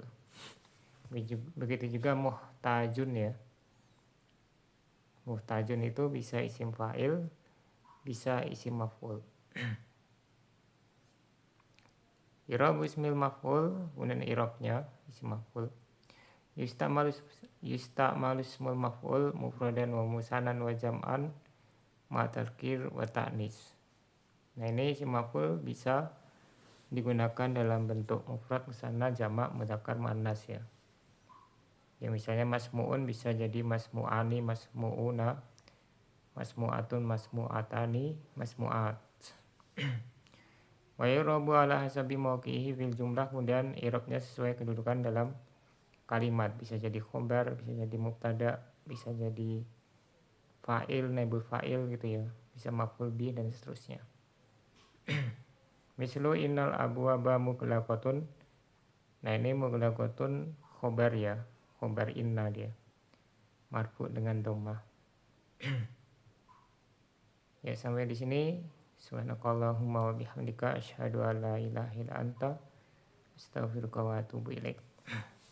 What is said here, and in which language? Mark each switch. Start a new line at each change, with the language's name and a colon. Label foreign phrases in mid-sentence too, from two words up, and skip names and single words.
Indonesian: Begitu juga muhtajun ya. Muhtajun itu bisa isim fa'il, bisa isim maf'ul.
Arabic: إعراب اسم المفعول,
Indonesian: kemudian i'rabnya isim maf'ul.
Arabic: يستعمل اسم المفعول مفردا ومثنى وجمعا مع التذكير والتأنيث.
Indonesian: Nah ini isim maf'ul bisa digunakan dalam bentuk mufrad, musanna, jamak, mudzakkar, muannas ya. Ya misalnya masmu'un bisa jadi
Arabic: مسموعان مسموعون مسموعة مسموعتان مسموعات. ويعرب على حسب موقعه في الجملة,
Indonesian: kemudian i'rabnya sesuai kedudukan dalam kalimat. Bisa jadi khobar, bisa jadi mubtada, bisa jadi fa'il,
Arabic: نائب الفاعل
Indonesian: gitu ya.
Arabic: Bisa مفعول به
Indonesian: dan seterusnya.
Arabic: مثل إن الأبواب مغلقة.
Indonesian: Nah ini mughlaqatun khobar ya,
Arabic: خبر إن
Indonesian: dia, marfu dengan dhammah. Ya sampai di sini.
Arabic: سبحانك اللهم وبحمدك أشهد أن لا إله إلا أنت أستغفرك وأتوب إليك.